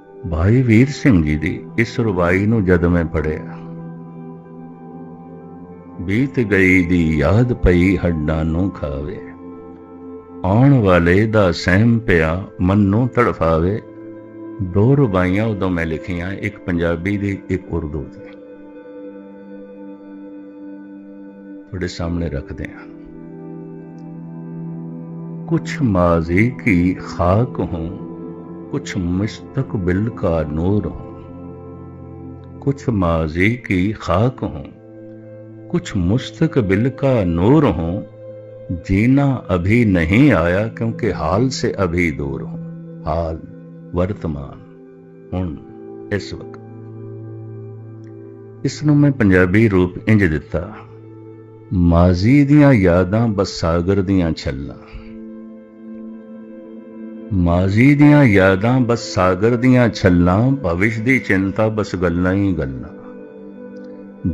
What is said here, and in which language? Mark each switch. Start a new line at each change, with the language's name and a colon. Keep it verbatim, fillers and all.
Punjabi: ਭਾਈ ਵੀਰ ਸਿੰਘ ਜੀ ਦੀ ਇਸ ਰੁਬਾਈ ਨੂੰ ਜਦ ਮੈਂ ਪੜ੍ਹਿਆ, ਬੀਤ ਗਈ ਦੀ ਯਾਦ ਪਈ ਹੱਡਾਂ ਨੂੰ ਖਾਵੇ, ਆਉਣ ਵਾਲੇ ਦਾ ਸਹਿਮ ਪਿਆ ਮਨ ਨੂੰ ਤੜਫਾਵੇ। ਦੋ ਰੁਬਾਈਆਂ ਉਦੋਂ ਮੈਂ ਲਿਖੀਆਂ, ਇੱਕ ਪੰਜਾਬੀ ਦੀ, ਇੱਕ ਉਰਦੂ ਦੀ, ਤੁਹਾਡੇ ਸਾਹਮਣੇ
Urdu: رکھتے ہیں। کچھ ماضی کی خاک ہوں, کچھ مستقبل کا نور ہوں, کچھ ماضی کی خاک ہوں, کچھ مستقبل کا نور ہوں, جینا ابھی نہیں آیا کیونکہ حال سے ابھی دور ہوں۔ حال, ورتمان, ہن, اس وقت।
Punjabi: اس نو میں پنجابی روپ انج دیتا, ਮਾਜ਼ੀ ਦੀਆਂ ਯਾਦਾਂ ਬਸ ਸਾਗਰ ਦੀਆਂ ਛੱਲਾਂ, ਮਾਜ਼ੀ ਦੀਆਂ ਯਾਦਾਂ ਬਸ ਸਾਗਰ ਦੀਆਂ ਛੱਲਾਂ, ਭਵਿਸ਼ ਦੀ ਚਿੰਤਾ ਬਸ ਗੱਲਾਂ ਹੀ ਗੱਲਾਂ।